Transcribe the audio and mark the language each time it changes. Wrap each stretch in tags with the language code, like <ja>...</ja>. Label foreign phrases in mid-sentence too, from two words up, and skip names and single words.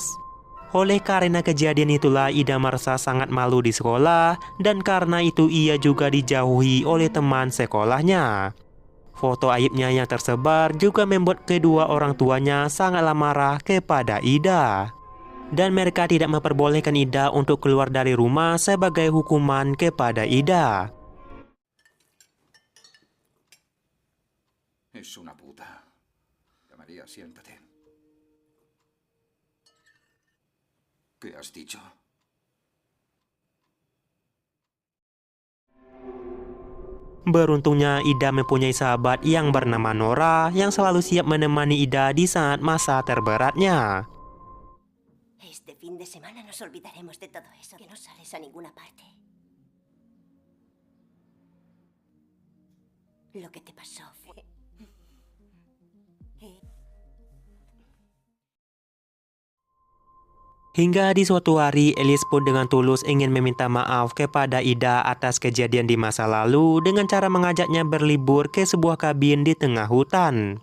<id>Oleh karena kejadian itulah Ida merasa sangat malu di sekolah dan karena itu ia juga dijauhi oleh teman sekolahnya. Foto aibnya yang tersebar juga membuat kedua orang tuanya sangatlah marah kepada Ida. Dan mereka tidak memperbolehkan Ida untuk keluar dari rumah sebagai hukuman kepada Ida.</id> <es>Es una puta. María, siéntate. ¿Qué has dicho?</es> <id>Beruntungnya Ida mempunyai sahabat yang bernama Nora yang selalu siap menemani Ida di saat masa terberatnya.</id> <es>Este fin de semana nos olvidaremos de todo eso, que no sales a ninguna parte. Lo que te pasó fue...</es> <id>Hingga di suatu hari, Elias pun dengan tulus ingin meminta maaf kepada Ida atas kejadian di masa lalu dengan cara mengajaknya berlibur ke sebuah kabin di tengah hutan.</id>